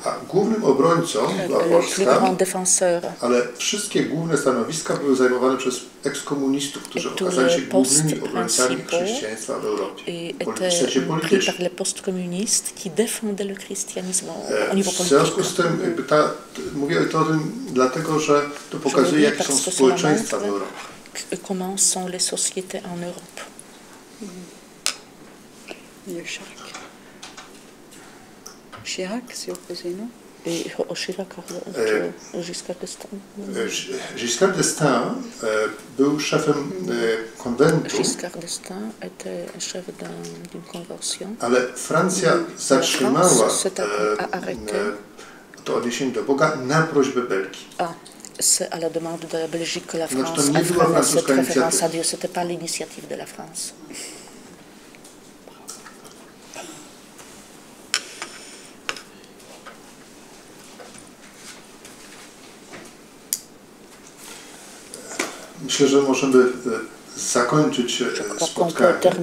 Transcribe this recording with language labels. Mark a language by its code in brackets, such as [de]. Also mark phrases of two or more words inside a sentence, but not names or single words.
[pl] A głównym obrońcą była Polska, ale wszystkie główne stanowiska były zajmowane przez ekskomunistów, którzy okazali się głównymi obrońcami chrześcijaństwa w Europie. W związku z tym mówię o tym dlatego, że to pokazuje, jakie są społeczeństwa w Europie. [fr] Comment sont les sociétés en Europe? Chirac, s'est opposé, non? Giscard d'Estaing. [pl] Giscard d'Estaing był szefem konwentu, [fr] Giscard d'Estaing était chef d'une convention. [pl] Ale Francja zatrzymała to odniesienie do Boga na prośbę Belgii. [fr] C'est à la demande de la Belgique que la France a fait cette référence à Dieu. Ce n'était pas l'initiative de la France. [pl] Myślę, że możemy zakończyć spotkanie.